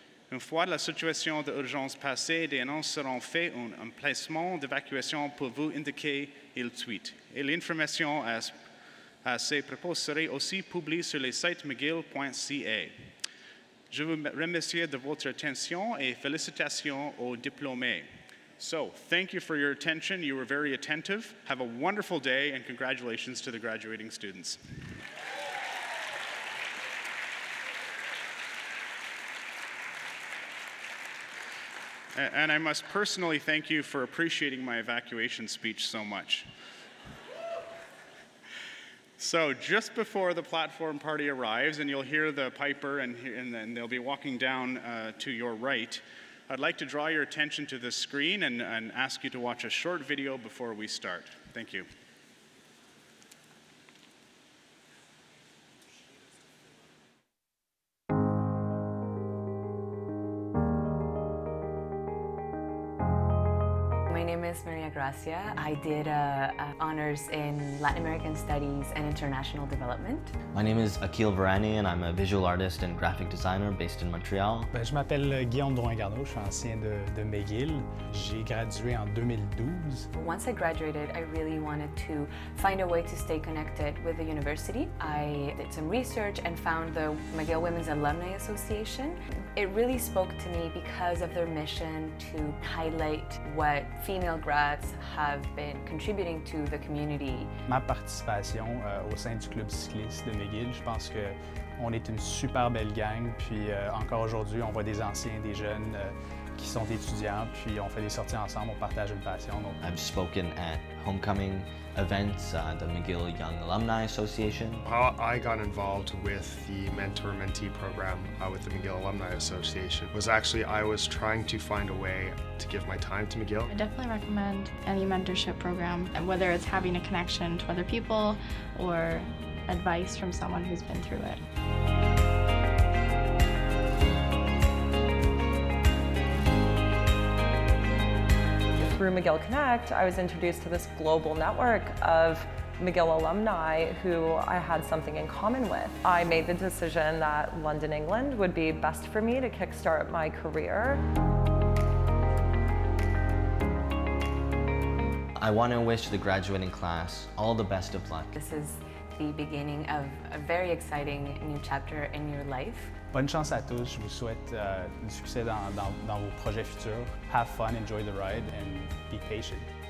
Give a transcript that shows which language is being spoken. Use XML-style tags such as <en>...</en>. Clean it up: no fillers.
<fr>Une fois la situation d'urgence passée, des annonces seront faites un emplacement d'évacuation pour vous indiquer il tweet. Et l'information à ces propos serait aussi publié sur le site mcgill.ca. Je vous remercie de votre attention et félicitations aux diplômés.</fr> <en>So, thank you for your attention. You were very attentive. Have a wonderful day and congratulations to the graduating students. And I must personally thank you for appreciating my evacuation speech so much. So just before the platform party arrives, and you'll hear the piper, and then they'll be walking down to your right, I'd like to draw your attention to the screen and ask you to watch a short video before we start. Thank you. My name is Maria Gracia. I did honors in Latin American Studies and International Development. My name is Akil Varani and I'm a visual artist and graphic designer based in Montreal.</en> <fr>Je m'appelle Guillaume Drouin-Garneau, je suis ancien de McGill. J'ai gradué en 2012.</fr> <en>Once I graduated, I really wanted to find a way to stay connected with the university. I did some research and found the McGill Women's Alumni Association. It really spoke to me because of their mission to highlight what female grads have been contributing to the community.</en> <fr>Ma participation au sein du club cycliste de McGill, je pense qu'on est une super belle gang. Puis encore aujourd'hui, on voit des anciens, des jeunes qui sont étudiants, puis on fait des sorties ensemble, on partage une passion. Donc...</fr> <en>I've spoken at homecoming events, the McGill Young Alumni Association. How I got involved with the mentor-mentee program with the McGill Alumni Association was actually I was trying to find a way to give my time to McGill. I definitely recommend any mentorship program, and whether it's having a connection to other people or advice from someone who's been through it. Through McGill Connect, I was introduced to this global network of McGill alumni who I had something in common with. I made the decision that London, England would be best for me to kickstart my career. I want to wish the graduating class all the best of luck. This is the beginning of a very exciting new chapter in your life.</en> <fr>Bonne chance à tous, je vous souhaite du succès dans vos projets futurs.</fr> <en>Have fun, enjoy the ride, and be patient.</en>